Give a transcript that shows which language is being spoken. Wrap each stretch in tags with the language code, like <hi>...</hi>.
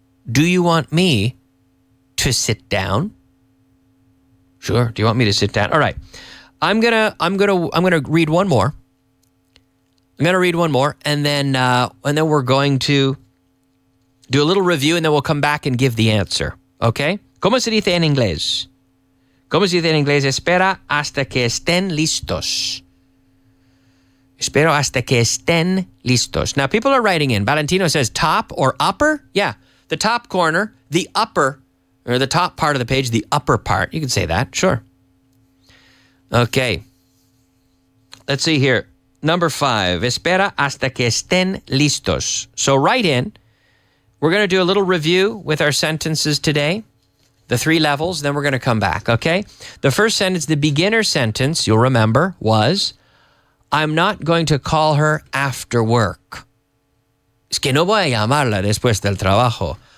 <en>Do you want me to sit down? Sure. Do you want me to sit down? All right. I'm gonna read one more. I'm gonna read one more, and then we're going to do a little review, and then we'll come back and give the answer.</en> <es>Okay? ¿Cómo se dice en inglés? ¿Cómo se dice en inglés? Espera hasta que estén listos. Espero hasta que estén listos.</es> <en>Now, people are writing in. Valentino says top or upper. Yeah, the top corner, the upper, or the top part of the page, the upper part. You can say that, sure. Okay. Let's see here. Number 5.</en> <es>Espera hasta que estén listos.</es> <en>So write in. We're going to do a little review with our sentences today. The 3 levels, then we're going to come back, okay? The first sentence, the beginner sentence, you'll remember, was, I'm not going to call her after work.</en> <es>Es que no voy a llamarla después del trabajo.</es>